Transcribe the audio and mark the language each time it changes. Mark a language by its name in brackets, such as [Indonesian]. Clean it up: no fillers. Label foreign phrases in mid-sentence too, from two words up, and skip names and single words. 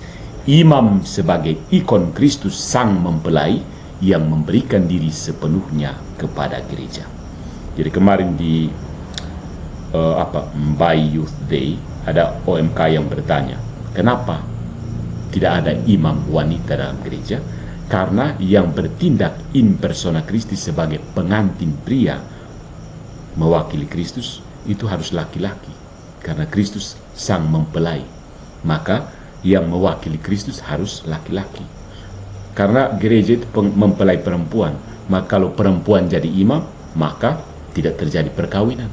[Indonesian] Imam sebagai ikon Kristus sang mempelai yang memberikan diri sepenuhnya kepada gereja. Jadi kemarin di Mbai Youth Day ada OMK yang bertanya, kenapa tidak ada imam wanita dalam gereja? Karena yang bertindak [Latin] in persona Christi [Indonesian] sebagai pengantin pria mewakili Kristus itu harus laki-laki, karena Kristus sang mempelai. Maka yang mewakili Kristus harus laki-laki, karena gereja itu mempelai perempuan. Maka kalau perempuan jadi imam, maka tidak terjadi perkawinan.